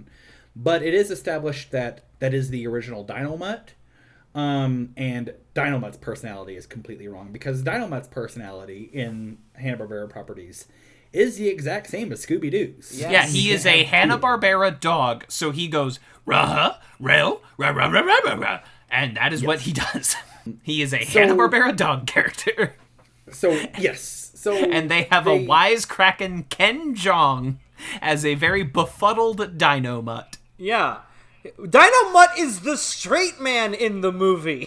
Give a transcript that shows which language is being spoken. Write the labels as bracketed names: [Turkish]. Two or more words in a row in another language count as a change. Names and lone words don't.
[English] But it is established that is the original Dynomutt, and Dynomutt's personality is completely wrong, because Dynomutt's personality in Hanna-Barbera properties is the exact same as Scooby-Doo's. Yes. Yeah, he is a Hanna-Barbera dog, so he goes, rah, rail, rah, rah, rah, rah, rah, rah, and that is what he does. He is a Hanna-Barbera dog character. So, yes. And they have a wisecracking Ken Jeong as a very befuddled Dynomutt. Yeah. Dynomutt is the straight man in the movie.